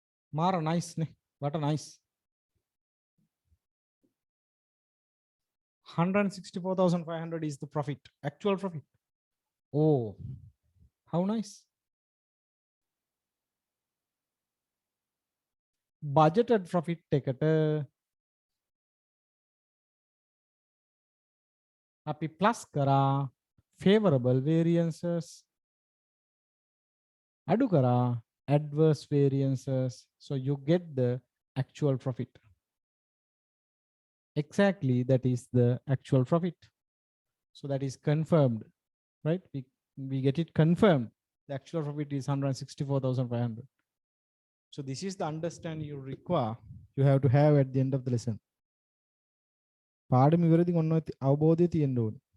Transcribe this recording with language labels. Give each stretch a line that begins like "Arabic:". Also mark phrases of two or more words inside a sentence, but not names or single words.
Sinhala: මාර nice නේ.
English: what a nice. 164,500 is the profit, actual profit. Oh, how nice. Budgeted profit
Sinhala: එකට අපි
English: plus කරා favorable variances,
Sinhala: අඩු කරා
English: adverse variances, so you get the actual profit. Exactly, that is the actual profit. So that is confirmed, right? We get it confirmed. The actual profit is 164,500. So this is the understanding you require, you have to have at the end of the lesson.
Sinhala: පාඩම ඉවරදී ඔන්න අවබෝධය තියෙන්න ඕනේ.